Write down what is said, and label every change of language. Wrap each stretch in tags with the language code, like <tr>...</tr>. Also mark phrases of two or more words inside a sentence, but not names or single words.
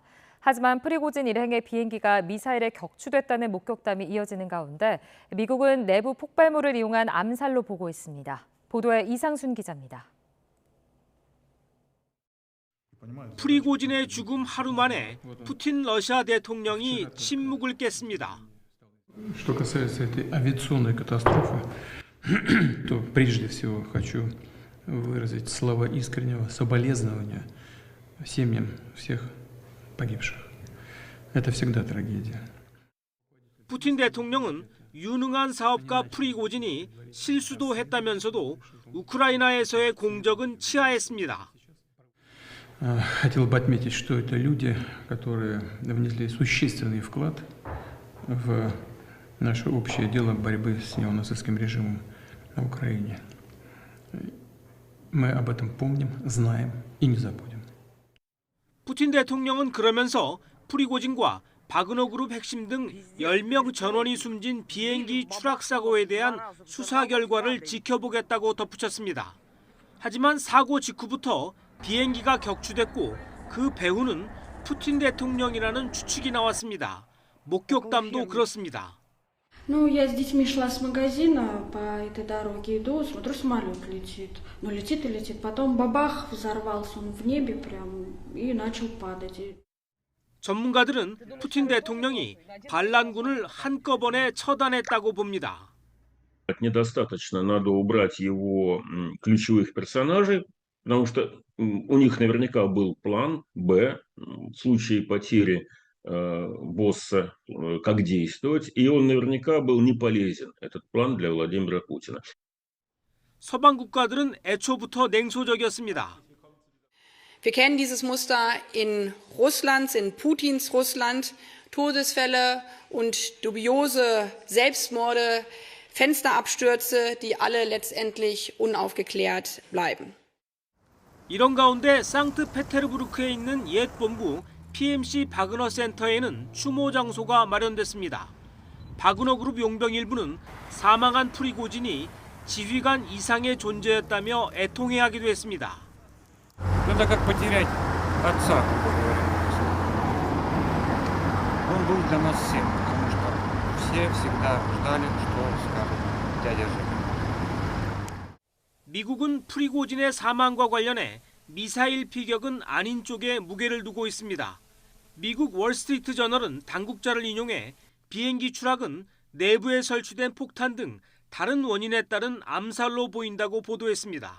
<ko>하지만 프리고진 일행의 비행기가 미사일에 격추됐다는 목격담이 이어지는 가운데 미국은 내부 폭발물을 이용한 암살로 보고 있습니다. 보도에 이상순 기자입니다. 프리고진의 죽음 하루 만에 푸틴 러시아 대통령이 침묵을 깼습니다.</ko> <ru>Что касается этой авиационной катастрофы, то прежде всего хочу выразить слова искреннего соболезнования семьям всех погибших. Это всегда трагедия.</ru> <ko>푸틴 대통령은 유능한 사업가 프리고진이 실수도 했다면서도 우크라이나에서의 공적은 치하했습니다.</ko> <ru>Хотел бы отметить, что это люди, которые внесли существенный вклад в наше общее дело борьбы с неонацистским режимом на Украине. Мы об этом помним, знаем и не забудем.</ru> <ko>푸틴 대통령은 그러면서 프리고진과 바그너 그룹 핵심 등 10명 전원이 숨진 비행기 추락 사고에 대한 수사 결과를 지켜보겠다고 덧붙였습니다. 하지만 사고 직후부터 비행기가 격추됐고 그 배후는 푸틴 대통령이라는 추측이 나왔습니다. 목격담도 그렇습니다.</ko> <ru>Ну, я с детьми шла с магазина, по этой дороге иду, смотрю, самолет летит. Ну, летит и летит. Потом бабах, взорвался он в небе прям и начал падать.</ru> <ko>전문가들은 푸틴 대통령이 반란군을 한꺼번에 처단했다고 봅니다.</ko> <ru>Недостаточно, надо убрать его ключевых персонажей, потому что у них наверняка был план «Б» в случае потери босса, как действовать, и он наверняка был не полезен, этот план для Владимира Путина.</ru> <ko>서방 국가들은 애초부터 냉소적이었습니다.</ko> <de>Wir kennen dieses Muster in Russland, in Putins Russland, Todesfälle und dubiose Selbstmorde, Fensterabstürze, die alle letztendlich unaufgeklärt bleiben.</de> <ko>이런 가운데 상트페테르부르크에 있는 옛 본부 PMC 바그너 센터에는 추모 장소가 마련됐습니다. 바그너 그룹 용병 일부는 사망한 프리고진이 지휘관 이상의 존재였다며 애통해하기도 했습니다.</ko> <ru>Это как потерять отца, как говорится. Он был для нас всем, потому что все всегда ждали, что скажет дядя Женя.</ru> <ko>미국은 프리고진의 사망과 관련해 미사일 피격은 아닌 쪽에 무게를 두고 있습니다. 미국 월스트리트 저널은 당국자를 인용해 비행기 추락은 내부에 설치된 폭탄 등 다른 원인에 따른 암살로 보인다고 보도했습니다.</ko>